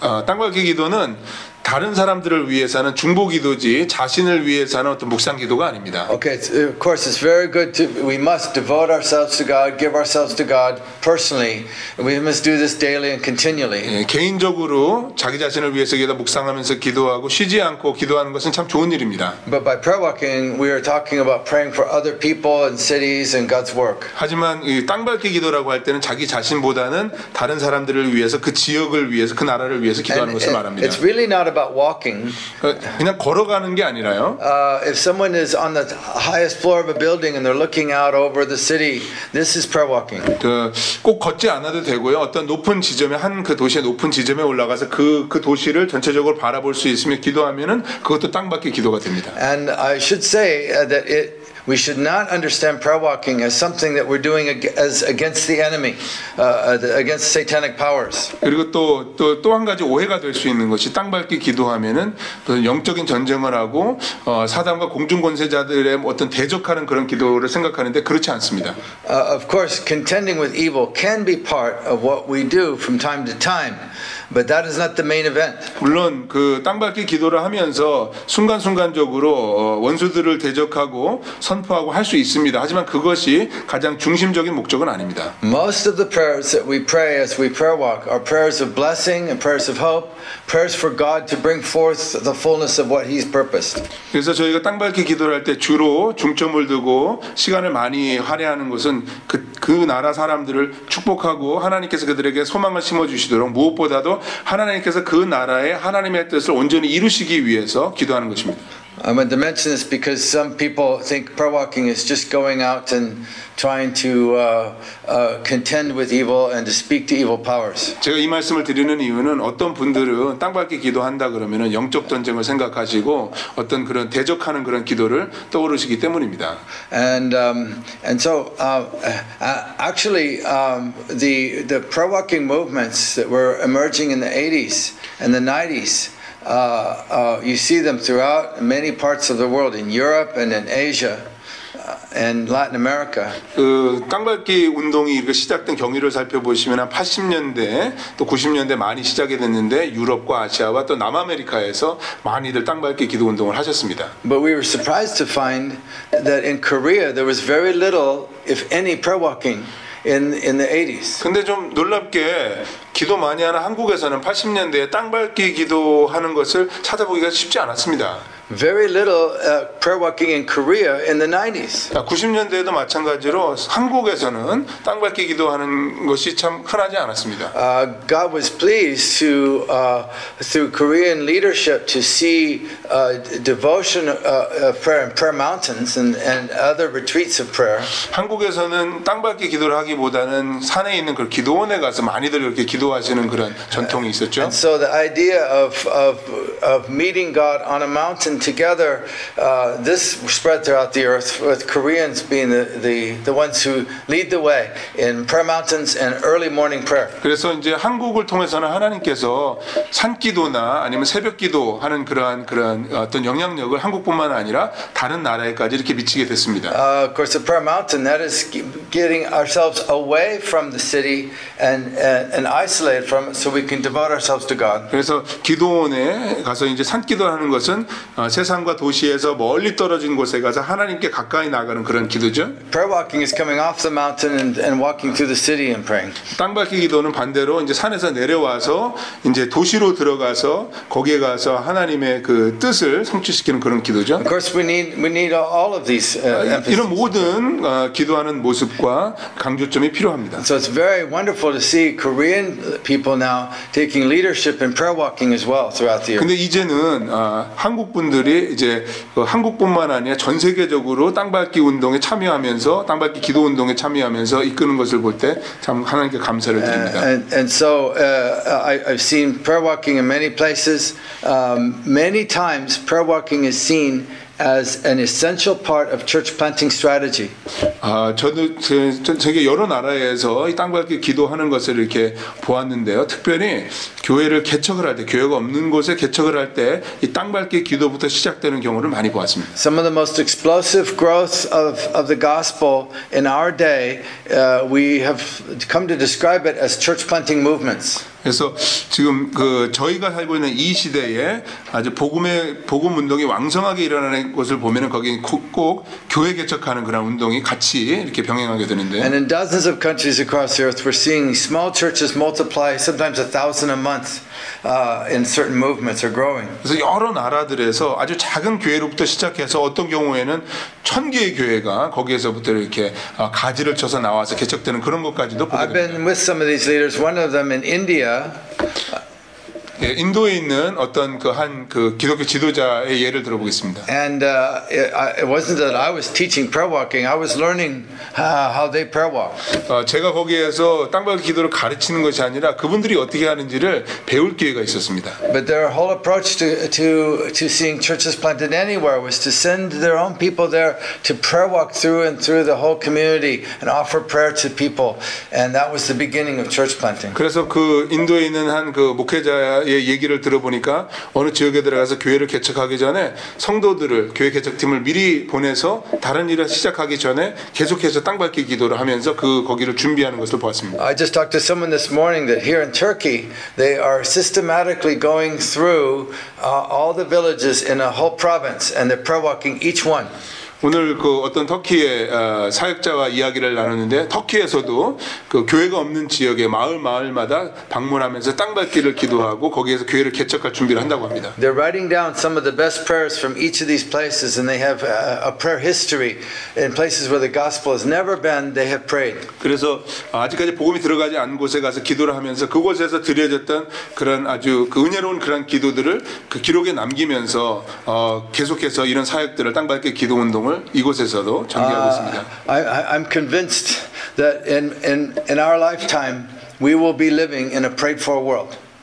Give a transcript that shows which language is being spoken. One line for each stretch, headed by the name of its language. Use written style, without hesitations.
Korean: 땅밟기 기도는 다른 사람들을 위해서는 중보 기도지 자신을 위해서는 어떤 묵상 기도가 아닙니다.
English: Okay, of course, it's very good to. We must devote ourselves to God, give ourselves to God personally. We must do this daily and continually.
Korean: 예, 개인적으로 자기 자신을 위해서 기도 묵상하면서 기도하고 쉬지 않고 기도하는 것은 참 좋은 일입니다.
English: But by prayer walking, we are talking about praying for other people and cities and God's work.
Korean: 하지만 이 땅밟기 기도라고 할 때는 자기 자신보다는 다른 사람들을 위해서 그 지역을 위해서 그 나라를 위해서 기도하는 것을 말합니다.
English: It's really not about walking.
Korean: 그냥 걸어가는 게 아니라요.
English: If someone is on the highest floor of a building and they're looking out over the city, this is prayer walking.
Korean: 꼭 걷지 않아도 되고요. 어떤 높은 지점에 한 그 도시의 높은 지점에 올라가서 그 도시를 전체적으로 바라볼 수 있으며 기도하면은 그것도 땅밟기 기도가 됩니다.
English: And I should say that we should not understand prayer walking as something that we're doing as against the enemy, against satanic powers.
Korean: 그리고 또 한 가지 오해가 될 수 있는 것이 땅밟기 기도하면은 또 영적인 전쟁을 하고 사단과 공중 권세자들의 어떤 대적하는 그런 기도를 생각하는데 그렇지 않습니다.
English: Of course, contending with evil can be part of what we do from time to time, but that is not the main event.
Korean: 물론 그 땅밟기 기도를 하면서 순간순간적으로 원수들을 대적하고 선포하고 할 수 있습니다. 하지만 그것이 가장 중심적인 목적은 아닙니다.
English: Most of the prayers that we pray as we prayer walk are prayers of blessing and prayers of hope, prayers for God to bring forth the fullness of what He's purposed.
Korean: 그래서 저희가 땅밟기 기도를 할 때 주로 중점을 두고 시간을 많이 할애하는 것은 그 나라 사람들을 축복하고 하나님께서 그들에게 소망을 심어주시도록 무엇보다도 하나님께서 그 나라에 하나님의 뜻을 온전히 이루시기 위해서 기도하는 것입니다.
English: I want to mention this because some people think prayer walking is just going out and trying to contend with evil and to speak to evil powers.
Korean: 제가 이 말씀을 드리는 이유는 어떤 분들은 땅밟기 기도한다 그러면은 영적 전쟁을 생각하시고 어떤 그런 대적하는 그런 기도를 떠오르시기 때문입니다.
English: And so actually the prayer walking movements that were emerging in the 80s and the 90s. You see them throughout many parts of the world, in Europe and in Asia and Latin America.
Korean: 그 땅밟기 운동이 이렇게 시작된 경위를 살펴보시면 한 80년대 또 90년대 많이 시작이 됐는데 유럽과 아시아와 또 남아메리카에서 많이들 땅밟기 기도 운동을 하셨습니다.
English: But we were surprised to find that in Korea there was very little, if any, prayer walking in the 80s.
Korean: 근데 좀 놀랍게 기도 많이 하는 한국에서는 80년대에 땅밟기 기도하는 것을 찾아보기가 쉽지 않았습니다.
English: Very little prayer walking in Korea in the 90s.
Korean: 90년대에도 마찬가지로 한국에서는 땅밟기 기도하는 것이 참 흔하지 않았습니다.
English: God was pleased to, through Korean leadership, to see devotion of prayer in prayer mountains and other retreats of prayer.
Korean: 한국에서는 땅밟기 기도를 하기보다는 산에 있는 그 기도원에 가서 많이들 이렇게 기도하시는 그런 전통이 있었죠.
English: And so the idea of meeting God on a mountain together, this spread throughout the earth, with Koreans being the ones who lead the way in prayer mountains and early morning prayer.
Korean: 그래서 이제 한국을 통해서는 하나님께서 산기도나 아니면 새벽기도 하는 그런 어떤 영향력을 한국뿐만 아니라 다른 나라에까지 이렇게 미치게 됐습니다.
English: Of course, the prayer mountain, that is getting ourselves away from the city and isolating isolated from it so we can devote ourselves to God.
Korean: 그래서 기도원에 가서 이제 산기도하는 것은 세상과 도시에서 멀리 떨어진 곳에 가서 하나님께 가까이 나가는 그런 기도죠.
English: Prayer walking is coming off the mountain and walking through the city and praying.
Korean: 땅밟기 기도는 반대로 이제 산에서 내려와서 이제 도시로 들어가서 거기에 가서 하나님의 그 뜻을 성취시키는 그런 기도죠.
English: Of course, we need all of these emphases.
Korean: 이런 모든 기도하는 모습과 강조점이 필요합니다.
English: So it's very wonderful to see Korean people now taking leadership in prayer walking as well throughout the year.
Korean: 근데 이제는 한국 분들이 이제 한국뿐만 아니라 전 세계적으로 땅밟기 운동에 참여하면서 땅밟기 기도 운동에 참여하면서 이끄는 것을 볼 때 참 하나님께 감사를 드립니다.
English: And so I've seen prayer walking in many places. Many times prayer walking is seen as an essential part of church planting strategy.
Korean: 저도 세계 여러 나라에서 이 땅밟기 기도하는 것을 이렇게 보았는데요. 특별히 교회를 개척을 할 때, 교회가 없는 곳에 개척을 할 때 이 땅밟기 기도부터 시작되는 경우를 많이 보았습니다.
English: Some of the most explosive growth of the gospel in our day, we have come to describe it as church planting movements.
Korean: 그래서 지금 저희가 살고 있는 이 시대에 아주 복음 운동이 왕성하게 일어나는 것을 보면은 거기 꼭 교회 개척하는 그런 운동이 같이 이렇게 병행하게 되는데.
English: And in dozens of countries across the earth, we're seeing small churches multiply, sometimes 1,000 a month, in certain movements are growing.
Korean: 그래서 여러 나라들에서 아주 작은 교회로부터 시작해서 어떤 경우에는 1,000개의 교회가 거기에서부터 이렇게 가지를 쳐서 나와서 개척되는 그런 것까지도 보게
English: I've
Korean: 됩니다.
English: been with some of these leaders. One of them in India.
Korean: 예, 인도에 있는 어떤 그 기독교 지도자의 예를 들어보겠습니다.
English: And it wasn't that I was teaching prayer walking. I was learning how they prayer walk.
Korean: 제가 거기에서 땅밟기 기도를 가르치는 것이 아니라 그분들이 어떻게 하는지를 배울 기회가 있었습니다.
English: But their whole approach to seeing churches planted anywhere was to send their own people there to prayer walk through the whole community and offer prayer to people. And that was the beginning of church planting.
Korean: 그래서 그 인도에 있는 한 그 목회자의 얘기를 들어보니까 어느 지역에 들어가서 교회를 개척하기 전에 성도들을 교회 개척팀을 미리 보내서 다른 일을 시작하기 전에 계속해서 땅밟기 기도를 하면서 거기를 준비하는 것을 보았습니다.
English: I just talked to someone this morning that here in Turkey they are systematically going through all the villages in a whole province and they're prayer walking each one.
Korean: 오늘 그 어떤 터키의 사역자와 이야기를 나눴는데 터키에서도 그 교회가 없는 지역의 마을마다 방문하면서 땅밟기를 기도하고 거기에서 교회를 개척할 준비를 한다고 합니다.
English: They're writing down some of the best prayers from each of these places and they have a prayer history in places where the gospel has never been. They have prayed.
Korean: 그래서 아직까지 복음이 들어가지 않은 곳에 가서 기도를 하면서 그곳에서 드려졌던 그런 아주 그 은혜로운 그런 기도들을 그 기록에 남기면서 계속해서 이런 사역들을 땅밟기 기도 운동을 이곳에서도 전개하고 있습니다.
English: I'm convinced that in our lifetime we will be living in a prayed for world.